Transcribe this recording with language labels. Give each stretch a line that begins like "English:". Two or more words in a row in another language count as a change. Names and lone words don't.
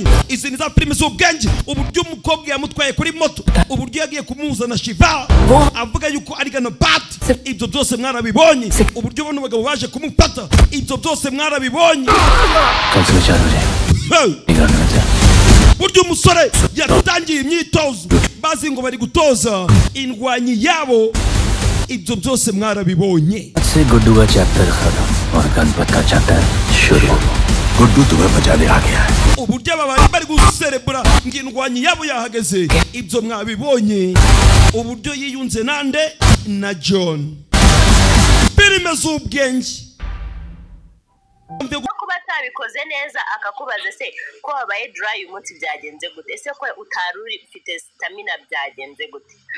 Kinyarwanda: Izi ni za filime z'ubwenge. Uburyo umukobwa yamutwaye kuri moto, uburyo yagiye kumuzana Shiva avuga yuko ari Ganapati, ibyo byose mwarabibonye. Uburyo bano bagabo baje kumufata, ibyo byose mwarabibonye. Buryo umusore yatangiye imyitozo bazi ngo bari gutoza indwanyi yabo, ibyo byose mwarabibonye.
Hindi: से गुड्डू का चैप्टर खत्म और गणपत का चैप्टर शुरू. गुड्डू तुम्हें बचाने आ गया है.
Kinyarwanda: Uburyo aba bari guserebura ngindwanyi yabo yahageze, ibyo mwabibonye. Uburyo yiyunze nande na John. Filime z'ubwenge. Kuba atabikoze neza akakubaza se ko wabaye dry umunsi byagenze gute, ese ko utaruri ufite stamina byagenze gute.